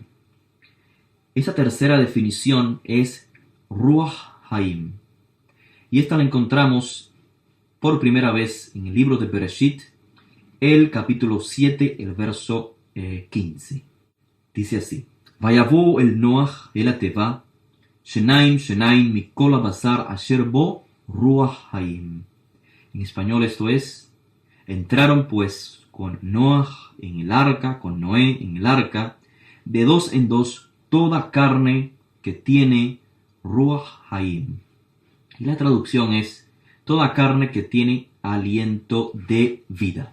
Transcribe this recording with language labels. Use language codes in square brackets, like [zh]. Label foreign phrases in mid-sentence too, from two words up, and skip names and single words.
[es] Esa tercera definición es [he] רוח חיים. [es] Y esta la encontramos por primera vez en el libro de Bereshit, el capítulo 7, el verso 15. Dice así: [he] ויבאו אל נח אל התבה שנים מכל הבשר אשר בו רוח חיים. [es] En español esto es, entraron pues con Noach en el arca, con Noé en el arca, de dos en dos toda carne que tiene [he] רוח חיים. [es] Y la traducción es, toda carne que tiene aliento de vida.